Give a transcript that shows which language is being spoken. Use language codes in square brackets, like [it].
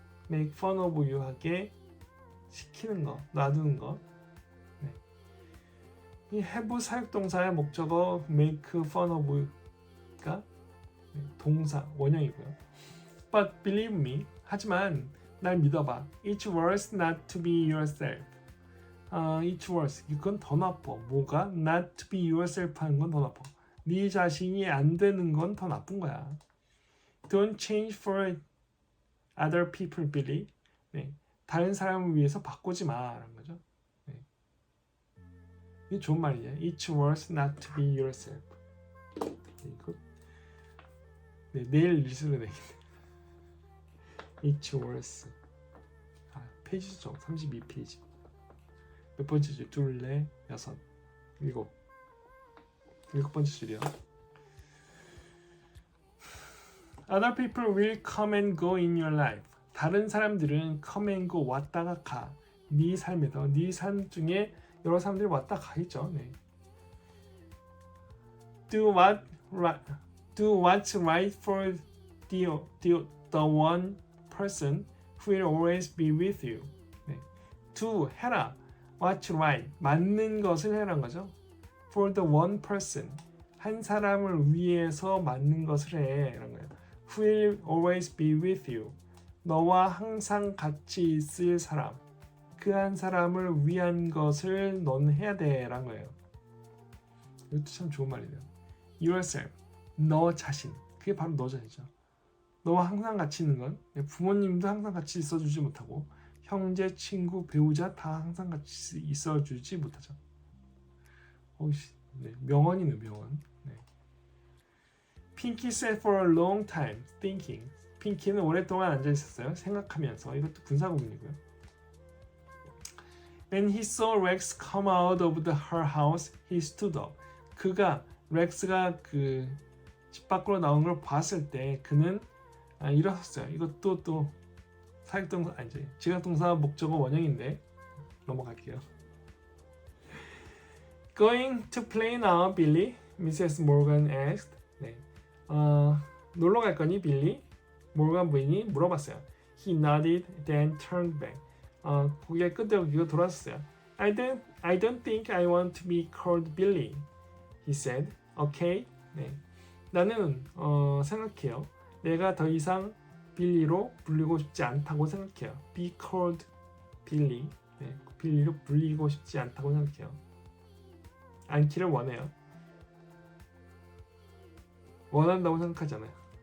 [en] make fun of you [ko] 하게 시키는 거, 놔두는 거. 네. 이 have 사역동사의 목적어 make fun of you가 동사 원형이고요. [en] But believe me, [ko] 하지만 날 믿어봐. [en] It's worse not to be yourself. It's worse. [ko] 이건 더 나빠. 뭐가? [en] Not to be yourself [ko] 하는 건 더 나빠. 네 자신이 안 되는 건 더 나쁜 거야. [en] Don't change for other people, Billy. [ko] 네, 다른 사람을 위해서 바꾸지 마라는 거죠. 네. 이게 좋은 말이에요. [en] It's worse not to be yourself. [ko] 이거 내일 리스를 내겠네. [en] It's worse. [ko] 페이지 수정 32페이지. 몇 번째 줄? 둘, 넷, 여섯, 일곱. 일곱 번째 줄이요. [en] Other people will come and go in your life. [ko] 다른 사람들은 [en] come and go [ko] 왔다가 가. 네 삶에서 네 삶 중에 여러 사람들이 왔다 가겠죠. 네. [en] Do what's right for the one person who will always be with you. [ko] 네. [en] Do [ko] 해라. [en] What's right [ko] 맞는 것을 해라는 거죠. [en] For the one person [ko] 한 사람을 위해서 맞는 것을 해 이런 거예요. [en] Who will always be with you. [ko] 너와 항상 같이 있을 사람. 그 한 사람을 위한 것을 넌 해야 돼 라는 거예요. 이것도 참 좋은 말이네요. [en] Yourself. [ko] 너 자신. 그게 바로 너 자신이죠. 너와 항상 같이 있는 건 부모님도 항상 같이 있어주지 못하고 형제, 친구, 배우자 다 항상 같이 있어주지 못하죠. 네, 명언이네 명언. 네. [en] Pinky sat for a long time thinking. [ko] 핑키는 오랫동안 앉아 있었어요. 생각하면서. 이것도 군사국이고요. [en] When he saw Rex come out of her house, he stood up. [ko] 그가 렉스가 그 집 밖으로 나온 걸 봤을 때 그는 일어섰어요. 이것도 또 사역동사 아니지 지각동사 목적어 원형인데 넘어갈게요. [en] Going to play now, Billy? Mrs. Morgan asked. 네. [ko] 놀러 갈 거니, 빌리? 모건 부인이 물어봤어요. [en] He nodded, then turned back. [ko] 고개를 끄덕이고 돌아섰어요. [en] I don't think I want to be called Billy, he said. [ko] Okay? 네. 나는 생각해요. 내가 더 이상 빌리로 불리고 싶지 않다고 생각해요. [en] Be called Billy. 네. [ko] 빌리로 불리고 싶지 않다고 생각해요. 않기를 원해요. 원한다고 생각하잖아요.